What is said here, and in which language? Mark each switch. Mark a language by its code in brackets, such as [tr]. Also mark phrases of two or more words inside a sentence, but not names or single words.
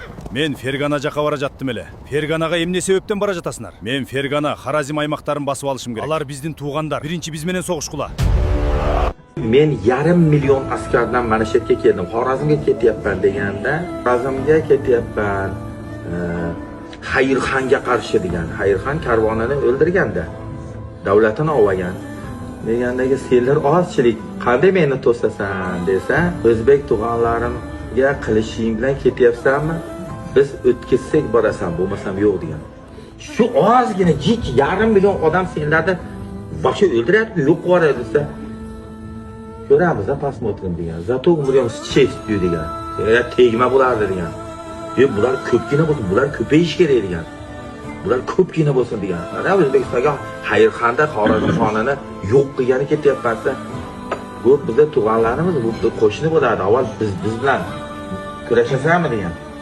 [ky] Мен Фергана жака бара жаттым эле. Ферганага эмне себептен бара жатасыңар? Мен Фергана, Харазим аймактарын басып алышым керек. Алар биздин туугандар. Биринчи биз менен согушкула. [uz] Men yarim million askardan mana shu yerga keldim. Xorazmga ketyapman deganda, "Xorazmga ketyapman, e, Xayrxonga qarshi", degan. Xayrxon karvonini o'ldirganda, davlatini olgan. Degandagi, "Senlar ozchilik, qanday meni to'sasan?" desa, "O'zbek tug'anlarimga qilishing bilan ketyapsanmi? Biz o'tkazsak borasan, bo'lmasam yo'q", degan. Shu ozgina jik yarim million odam senlarni boshqa o'ldiryapti, yo'q qilib yuboradi desa, "Ko'ramiz, a, посмотрим", degan. [ru] "Зато умрём с честью", [uz] degan. "Ya, tegma bo'lardi", degan. "Yo, bular ko'pgina bo'lsin, bular ko'payish kerak", degan. "Bular ko'pgina bo'lsin", degan. Mana O'zbekistonga Xayrxonda Xorazmxonini yo'q qilgani ketyapmasa, bu bizni tug'anlarimiz, bu bizni qo'shni bo'ladi. Avval biz, biz bilan kurashasanmi, degan.